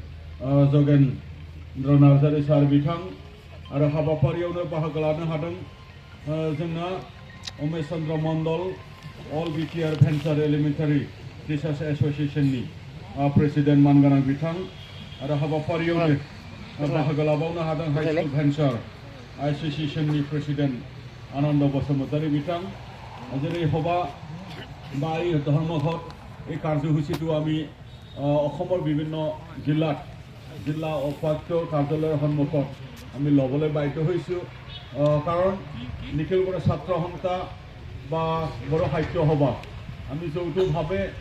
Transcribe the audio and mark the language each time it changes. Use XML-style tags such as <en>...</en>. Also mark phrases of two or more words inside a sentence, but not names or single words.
<brx>जगेन्द्र नार्जारी सार बिथां आरो हाबाफारियावनो बाहागो लानो हादों जोंना उमेश चन्द्र मण्डल, अल बिटिआर भेन्सार एलिमेन्टारि टिचार्स एस'सिएशननि प्रेसिडेन्ट मानगोनां बिथां आरो हाबाफारियावनो बाहागो लाबावनो हादों हाई स्कुल भेन्सार एस'सिएशननि प्रेसिडेन्ट आनन्द बसुमतारी बिथां। जेरै हबा</brx> <as>বা এই ধৰ্মঘট এই কাৰ্যসূচীটো আমি অসমৰ বিভিন্ন জিলা উপায়ুক্ত কাৰ্যালয়ৰ সন্মুখত আমি ল'বলৈ বাধ্য হৈছোঁ, কাৰণ নিখিল বড়ো ছাত্ৰ সন্থা বা বড়ো সাহিত্য সভা আমি যৌথভাৱে</as>